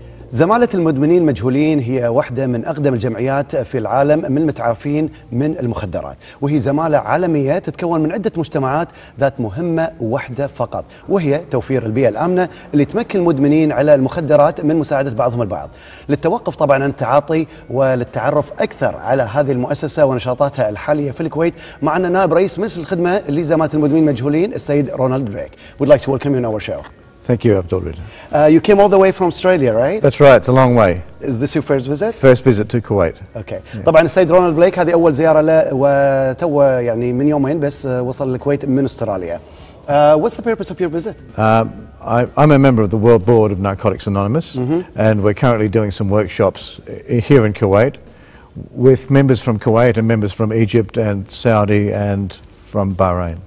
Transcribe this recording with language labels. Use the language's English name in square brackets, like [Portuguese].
[Arabic] زمالة المدمنين المجهولين هي واحدة من أقدم الجمعيات في العالم من المتعافين من المخدرات، وهي زمالة عالمية تتكون من عدة مجتمعات ذات مهمة واحدة فقط، وهي توفير البيئة الآمنة اللي تمكن المدمنين على المخدرات من مساعدة بعضهم البعض، للتوقف طبعا عن التعاطي وللتعرف أكثر على هذه المؤسسة ونشاطاتها الحالية في الكويت. معنا نائب رئيس مجلس الخدمة لزمالة المدمنين المجهولين السيد رونالد بريك. [English] We'd like to welcome you on our show. Thank you, Abdul. You came all the way from Australia, right? That's right, it's a long way. Is this your first visit? First visit to Kuwait. Okay. [Arabic] طبعا السيد رونالد بليك هذه أول زيارة له وتو يعني من يومين بس وصل الكويت من أستراليا. [English] What's the purpose of your visit? I'm a member of the World Board of Narcotics Anonymous, and we're currently doing some workshops here in Kuwait with members from Kuwait and members from Egypt and Saudi and from Bahrain.